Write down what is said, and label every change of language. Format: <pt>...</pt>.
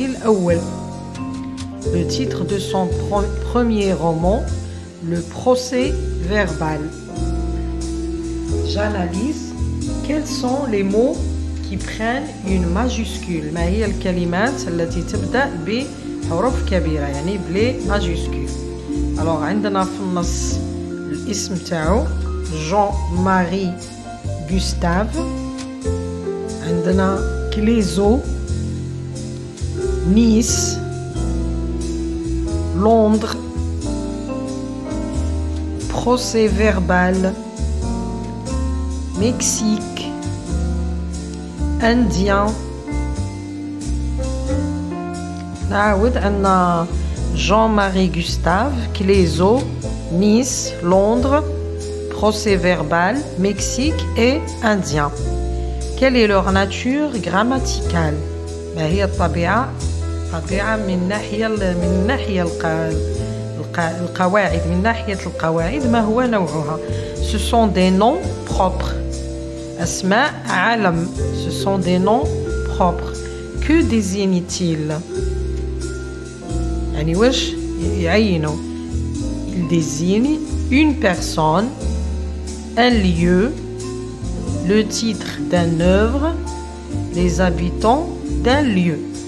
<fr>Le titre de son premier roman, Le Procès-verbal. J'analyse quels sont les mots qui prennent une majuscule.</fr> <ar>ما هي الكلمات التي تبدأ بحروف كبيرة يعني بلي ماجيسكول. alors عندنا في النص الاسم تاعو Jean-Marie Gustave. عندنا كليزو، Nice، Londres، Procès-verbal، Mexique، Indien. نعاود عندنا Jean-Marie Gustave، Clésio، Nice، Londres, Procès-verbal, Mexique et Indien.</ar> <fr>Quelle est leur nature grammaticale?</fr> <ar>هي الطبيعة من ناحية القواعد من ناحية القواعد ما هو نوعها.</ar> <fr>Ce sont des noms propres.</fr> <ar>أسماء علم.</ar> <fr>Ce sont des noms propres. Que désigne-t-il?</fr> <ar>يعني واش يعينوا؟</ar> <fr>Il désigne une personne, un lieu, le titre d'une œuvre, les habitants d'un lieu.</fr>